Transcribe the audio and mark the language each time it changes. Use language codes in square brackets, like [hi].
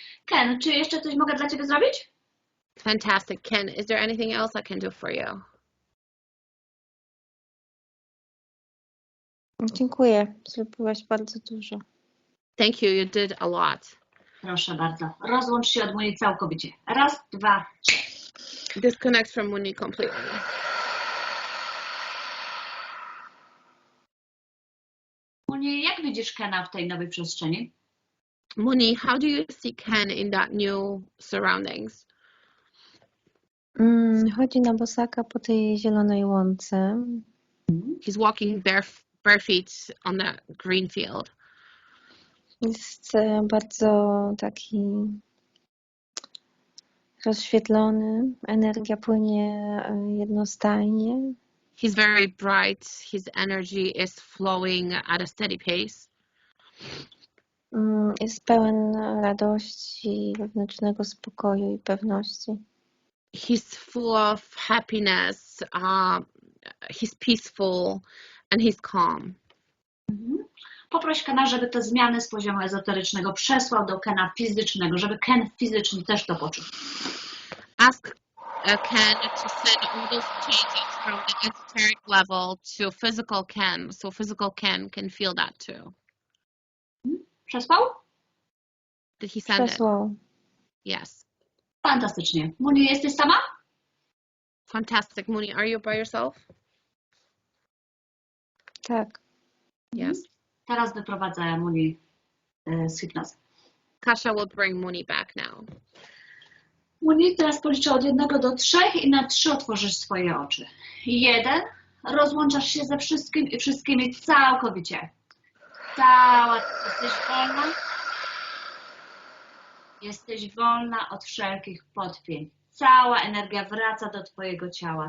[pl] Ken, czy jeszcze coś mogę dla Ciebie zrobić? [en] Fantastic. Ken, is there anything else I can do for you? [pl] Dziękuję. Zrobiłaś bardzo dużo. [en] Thank you. You did a lot. [pl] Proszę bardzo. Rozłącz się od Muni całkowicie. Raz, dwa, trzy. [en] Disconnect from Muni completely. [pl] Muni, jak widzisz Kena w tej nowej przestrzeni? [en] Muni, how do you see Ken in that new surroundings? [pl] Chodzi na bosaka po tej zielonej łące. [en] He's walking bare feet on the green field. [pl] Jest bardzo taki rozświetlony. Energia płynie jednostajnie. [en] He's very bright. His energy is flowing at a steady pace. [pl] Jest pełen radości, wewnętrznego spokoju i pewności. [en] He's full of happiness. He's peaceful and he's calm. [pl] Poproś Kena, żeby te zmiany z poziomu ezoterycznego przesłał do Kena fizycznego, żeby Ken fizycznie też to poczuł. [en] Ask Ken to send all those changes from the esoteric level to physical Ken, so physical Ken can feel that too. [pl] Przesłał? [en] Did he send [pl] Przesłał. [en] it? Yes. [pl] Fantastycznie. Muni, jesteś sama? [en] Fantastic. Muni, are you by yourself? [pl] Tak. [en] Yes. [pl] Teraz wyprowadzę Muni z hipnozy. [en] Kasia will bring Muni back now. [pl] Muni, teraz policzę od 1 do 3 i na 3 otworzysz swoje oczy. 1. Rozłączasz się ze wszystkim i wszystkimi całkowicie. Jesteś wolna. Jesteś wolna od wszelkich podpięć. Cała energia wraca do Twojego ciała.